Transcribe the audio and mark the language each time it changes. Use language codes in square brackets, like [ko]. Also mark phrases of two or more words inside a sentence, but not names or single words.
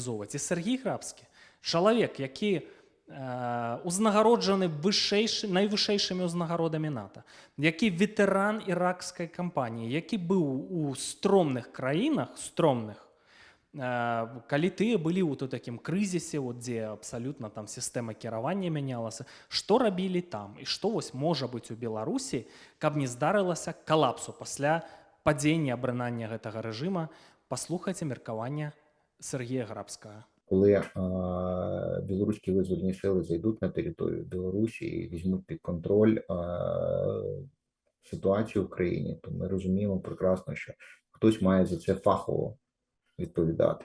[be] І Сергій Грабскі, чалавек, які узнагароджаны найвышэйшымі ўзнагародамі НАТО, які ветэран іракскай кампаніі, які быў у стромных краінах, калі тыя былі ў такім крызісе, дзе абсалютна там сістэма кіравання мянялася, што рабілі там і што вось можа быць у Беларусі, каб не здарылася калапсу пасля падзення абрынання гэтага рэжыма. Паслухайце меркаванне Сергія Грабскага. [uk] Коли білоруські визвольні сили зайдуть на територію Білорусі і візьмуть під контроль ситуацію в країні, то ми розуміємо прекрасно, що хтось має за це фахово відповідати.